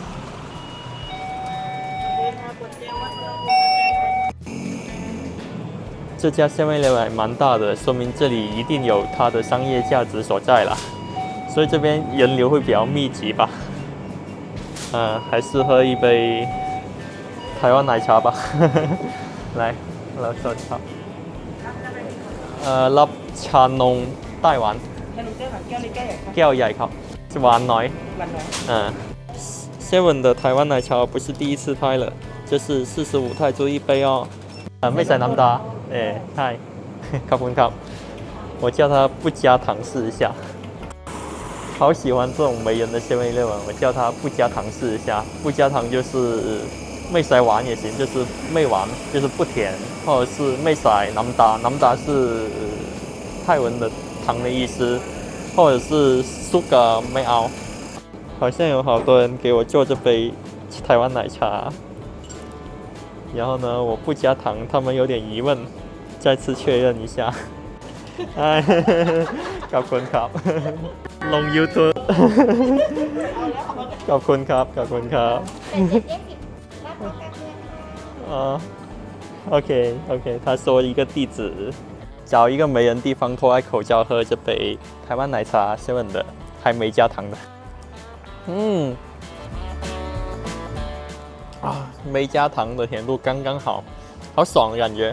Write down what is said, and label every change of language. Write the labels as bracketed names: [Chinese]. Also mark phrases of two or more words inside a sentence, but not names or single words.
[Chinese] 这家 7-Eleven 还蛮大的，说明这里一定有它的商业价值所在啦。所以这边人流会比较密集吧。还是喝一杯台湾奶茶吧。来， [Thai] เราสดครับรับชานมไต้หวันแก้วใหญ่ครับหวานน้อย [Chinese] 7 的台湾奶茶不是第一次拍了，这是45泰铢一杯哦。 [Thai] ไม่ใส่น้ำตาใช่ขอบคุณครับ [Chinese] 我叫他不加糖试一下。好喜欢这种没人的7-Eleven，我叫他不加糖试一下。不加糖就是 [Thai] ไม่ใส่หวาน [Chinese] 也行，就是 [Thai] ไม่หวาน， [Chinese] 就是不甜，或者是 [Thai] ไม่ใส่น้ำตา， [Chinese] น้ำตา是泰文的糖的意思，或者是sugar [Thai] ไม่เอา。 [Chinese] 好像有好多人给我做这杯台湾奶茶，然后呢，我不加糖，他们有点疑问，再次确认一下。 [Thai] ขอบคุณครับลง YouTube ขอบคุณครับขอบคุณครับ [Chinese] OK，他说一个地址找一个没人地方脱开口罩喝这杯台湾奶茶 Seven 的，还没加糖的。没加糖的甜度刚刚好，好爽的感觉。